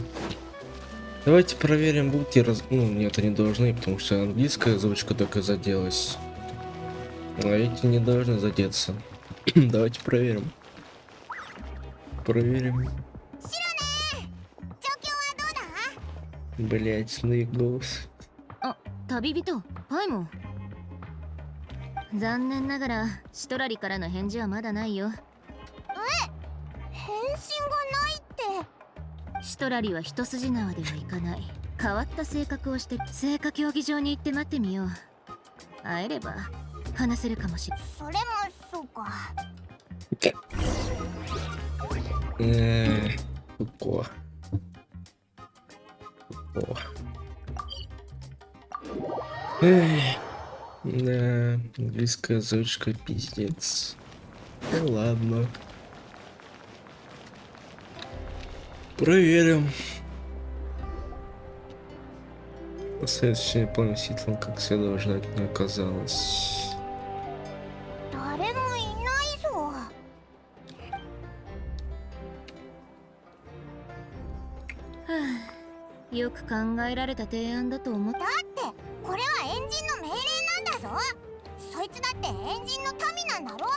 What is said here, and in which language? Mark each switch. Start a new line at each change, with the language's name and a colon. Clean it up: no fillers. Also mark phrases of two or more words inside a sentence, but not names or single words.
Russian: Давайте проверим, будут ли Ну, нет, они должны, потому что английская озвучка только заделась. А эти не должны задеться. Давайте проверим. Проверим. Блять, ну и голос.
Japanese: 旅人パイモン残念ながらシトラリからの返事はまだないよ。返信がないって。シトラリは一筋縄ではいかない。変わった性格をして聖火競技場に行って待ってみよう。会えれば話せるかもしれない。それもそうか。
Russian: ここ。Эх, да, английская озвучка пиздец. Ну ладно. Проверим. Следующий, не помню, Ситлан, как следовало ждать, не оказалось.
Japanese: 誰もいないぞ。よく考えられた提案だと思った。だってこれはエンジンの命令なんだぞ。そいつだってエンジンの民なんだろ。